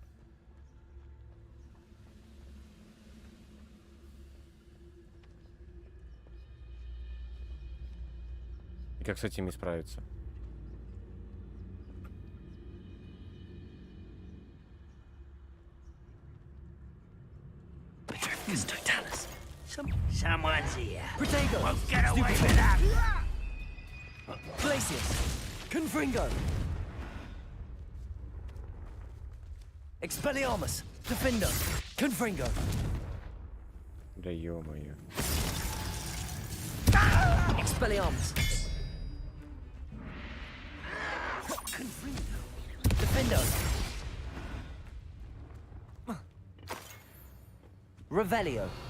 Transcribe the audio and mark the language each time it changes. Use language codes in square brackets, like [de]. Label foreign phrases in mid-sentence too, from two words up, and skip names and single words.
[ru] И как с этими справиться? [la] Petrificus Totalis. [en] Someone's here. [la] Protego. [en] Won't get away with that. [la] Glacius. Confringo. Expelliarmus. Defender. Confringo. [ru] Да ё-моё. [la] Expelliarmus. Defender. Revelio.